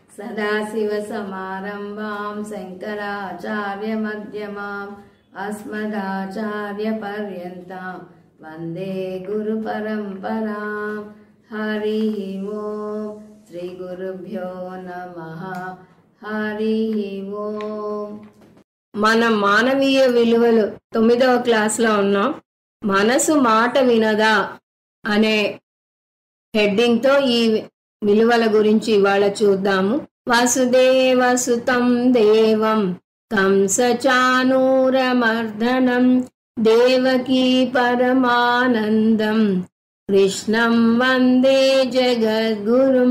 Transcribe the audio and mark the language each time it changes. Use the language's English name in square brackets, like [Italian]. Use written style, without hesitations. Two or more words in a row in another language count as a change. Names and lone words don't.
[Sanskrit] सदाशिवसमारम्भां शङ्कराचार्यमध्यमाम् अस्मदाचार्यपर्यन्तां वन्दे गुरुपरम्परां। हरिः ओं श्रीगुरुभ्यो नमः। हरिः ओं। [Telugu] మనం మానవీయ విలువలు 9వ క్లాస్లో ఉన్నాం. మనసు మాట వినదా అనే హెడ్డింగ్తో ఈ విలువల గురించి ఇవాళ చూద్దాము. [Sanskrit] वसुदेव सुतं देवं कंसचाणूरमर्दनं देवकी परमानन्दं कृष्णं वन्दे जगद्गुरुं.